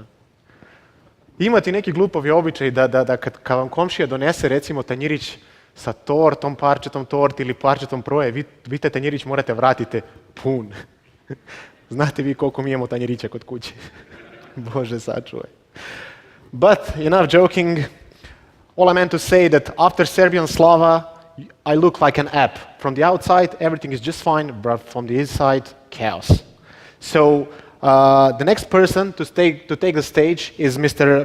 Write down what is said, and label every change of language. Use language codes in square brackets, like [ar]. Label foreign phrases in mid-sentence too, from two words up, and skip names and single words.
[sr] Imate neki glupovi običaj da kad vam komšija donese recimo tanjirić sa tortom, parčetom torti ili parčetom proje, vi taj tanjirić morate vratite pun. Znate vi koliko mi imamo tanjirića kod kuće? Bože, sačuvaj. [en] But, enough joking. All I meant to say that after Serbian Slava, I look like an app. From the outside, everything is just fine, but from the inside, chaos. So, the next person to take the stage is Mr.